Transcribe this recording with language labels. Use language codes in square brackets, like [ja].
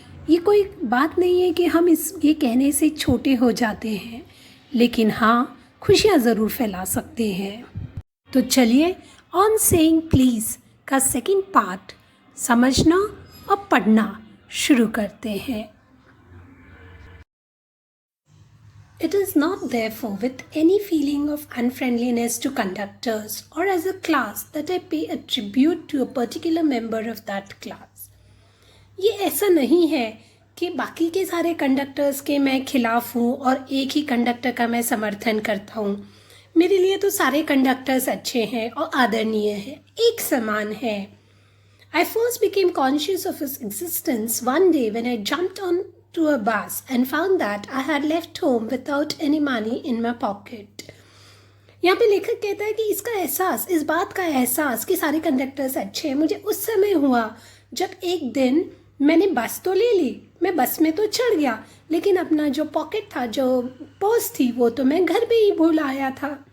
[hi] ये कोई बात नहीं है कि हम ये कहने से छोटे हो जाते हैं, लेकिन हाँ, खुशियाँ ज़रूर फैला सकते हैं। तो चलिए, ऑन सेइंग प्लीज़ का सेकंड पार्ट समझना और पढ़ना शुरू करते हैं। [en] It is not therefore with any feeling of unfriendliness to conductors or as a class that I pay a tribute to a particular member of that class. [hi] ये ऐसा नहीं है कि बाकी के सारे कंडक्टर्स के मैं खिलाफ हूँ और एक ही कंडक्टर का मैं समर्थन करता हूँ। मेरे लिए तो सारे कंडक्टर्स अच्छे हैं और आदरणीय हैं, एक समान हैं। [en] I first became conscious of his existence one day when I jumped on to a bus and found that I had left home without any money in my pocket. [hi] यहाँ पे लेखक कहता है कि इसका एहसास, इस बात का एहसास कि सारे कंडक्टर्स अच्छे हैं, मुझे उस समय हुआ जब एक दिन मैंने बस तो ले ली, मैं बस में तो चढ़ गया, लेकिन अपना जो पॉकेट था, जो पर्स थी, वो तो मैं घर पे ही भूल आया था।